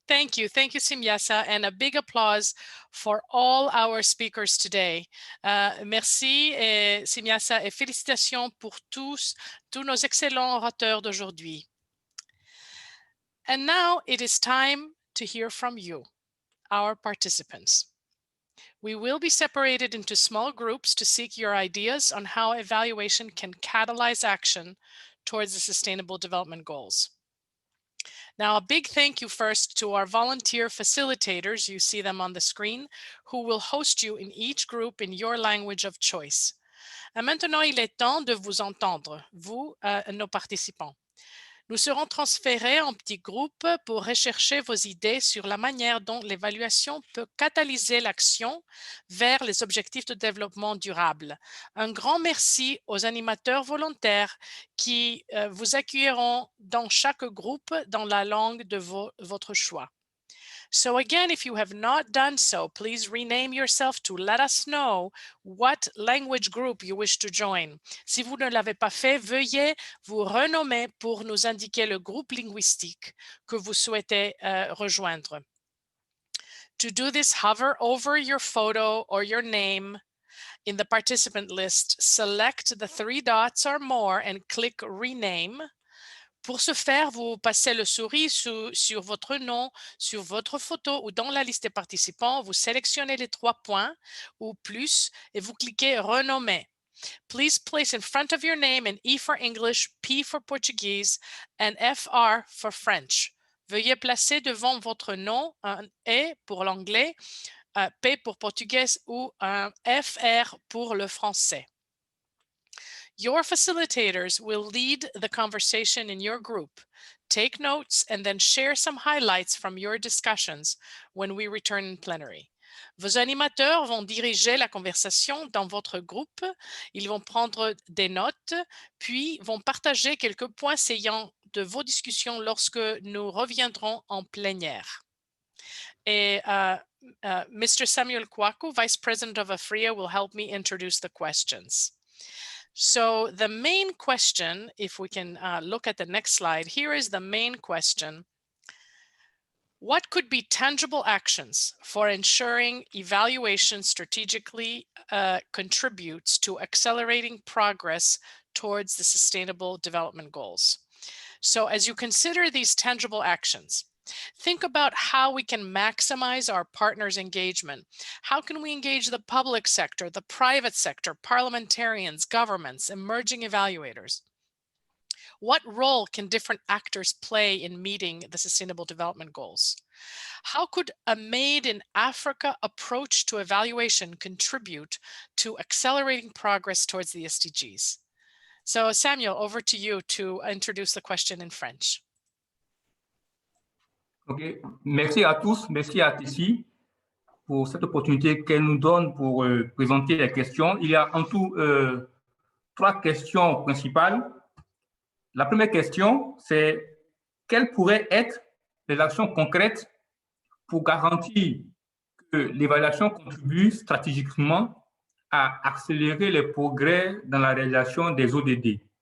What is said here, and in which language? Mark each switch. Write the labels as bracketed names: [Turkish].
[English] Thank you, Simyasa, and a big applause for all our speakers today. [French] Merci, Simyasa, et félicitations pour tous nos excellents orateurs d'aujourd'hui. [English] And now it is time to hear from you, our participants. We will be separated into small groups to seek your ideas on how evaluation can catalyze action towards the Sustainable Development Goals. Now, a big thank you first to our volunteer facilitators, you see them on the screen, who will host you in each group in your language of choice. [French] Et maintenant, il est temps de vous entendre, vous, nos participants. Nous serons transférés en petits groupes pour rechercher vos idées sur la manière dont l'évaluation peut catalyser l'action vers les objectifs de développement durable. Un grand merci aux animateurs volontaires qui vous accueilleront dans chaque groupe dans la langue de votre choix. [English] So again, if you have not done so, please rename yourself to let us know what language group you wish to join. [French] Si vous ne l'avez pas fait, veuillez vous renommer pour nous indiquer le groupe linguistique que vous souhaitez rejoindre. [English] To do this, hover over your photo or your name in the participant list, select the 3 dots or more and click Rename. [French] Pour ce faire, vous passez le souris sur votre nom, sur votre photo ou dans la liste des participants. Vous sélectionnez les 3 points ou plus et vous cliquez Renommer. [English] Please place in front of your name an E for English, P for Portuguese, and FR for French. [French] Veuillez placer devant votre nom un E pour l'anglais, un P pour portugais ou un FR pour le français. [English] Your facilitators will lead the conversation in your group. Take notes and then share some highlights from your discussions when we return in plenary. [French] Vos animateurs vont diriger la conversation dans votre groupe. Ils vont prendre des notes, puis vont partager quelques points saillants de vos discussions lorsque nous reviendrons en plénière. Et Mr. [English] Samuel Kwaku, Vice President of AFRIA, will help me introduce the questions. So the main question, if we can look at the next slide, here is the main question. What could be tangible actions for ensuring evaluation strategically contributes to accelerating progress towards the Sustainable Development Goals? So as you consider these tangible actions, think about how we can maximize our partners' engagement. How can we engage the public sector, the private sector, parliamentarians, governments, emerging evaluators? What role can different actors play in meeting the Sustainable Development Goals? How could a Made in Africa approach to evaluation contribute to accelerating progress towards the SDGs? So Samuel, over to you to introduce the question in French. [French] Ok, merci à tous, merci à Tessie pour cette opportunité qu'elle nous donne pour présenter les questions. Il y a en tout 3 questions principales. La première question, c'est quelles pourraient être les actions concrètes pour garantir que l'évaluation contribue stratégiquement à accélérer les progrès dans la réalisation des ODD.